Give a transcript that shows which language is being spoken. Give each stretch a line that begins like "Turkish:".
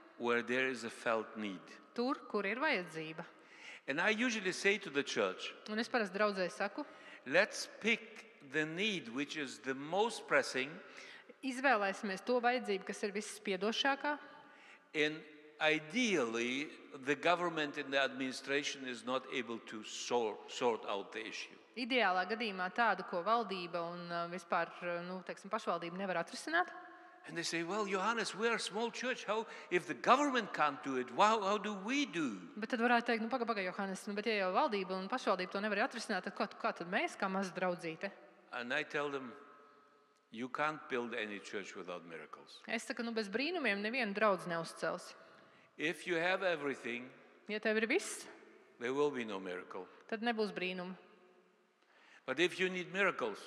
English: where there is a felt need.
Latvian: tur, kur ir vajadzība.
English: And I usually say to the church,
Latvian: Un es parasti draudzēji saku,
English: let's pick the need which is the most pressing,
Latvian: izvēlēsimies to vajadzību, kas ir visspiedošākā,
English: and ideally the government and the administration is not able to sort out the issue.
Latvian: ideālā gadījumā tādu, ko valdība un vispār pašvaldība nevar atrisināt.
English: And they say, well, Johannes, we are a small church. How, if the government can't do it, how do we do?
Latvian: Bet tad varētu teikt, pagaidi, Johannes, bet ja jau valdība un pašvaldība to nevar atrisināt, tad kā tad mēs, kā maza draudzīte?
English: And I tell them, you can't build any church without miracles.
Latvian: Es saku, bez brīnumiem nevienu draudzi neuzcels.
English: If you have everything,
Latvian: Ja tev ir viss,
English: there will be no miracle.
Latvian: tad nebūs brīnumu.
English: But if you need miracles,